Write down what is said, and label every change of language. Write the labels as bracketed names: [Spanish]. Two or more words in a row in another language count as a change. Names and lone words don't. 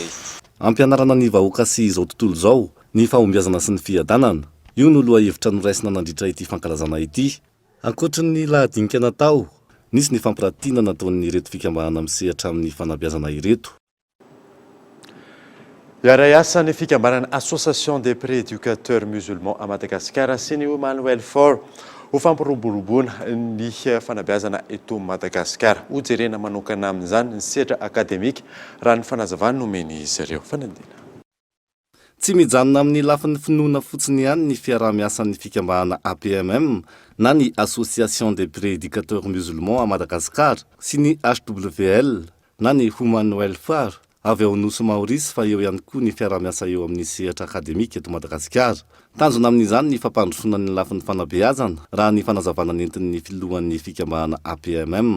[Malagasy] Ampianarana ny vahoaka sy izao tontolo izao ny fahombiazana sy ny fiadanana. Io no loha hevitra noraisina nandritra ity fankalazana ity. Ankoatra ny lahadinika natao, nisy ny fampiratiana nataon'ny ireto fikambanana misehatra amin'ny fanabeazana ireto. Iara asa ny fikambanana Association des prééducateurs musulmans à Madagascar sy ny Human Welfare ho fampiroboroboana ny fanabeazana eto Madagasikara. Ho jerena manokana amin'izany ny sehatra akademika raha ny fanazavana nomeny izy ireo. Fanandina. Tsy mijanona amin'ny lafin'ny finoana fotsiny ihany ny fiarah-miasan'ny fikambanana APMM na ny Association des prééducateurs musulmans à Madagascar sy ny HWL na ny Human Welfare avy ao Nosy Maorisy fa eo ihany koa ny fiarah-miasa eo amin'ny sehatra akademika eto Madagasikara. Tanjona amin'izany ny fampandrosoana ny lafin'ny fanabeazana raha ny fanazavana nentin'ny filohan'ny fikambanana APMM.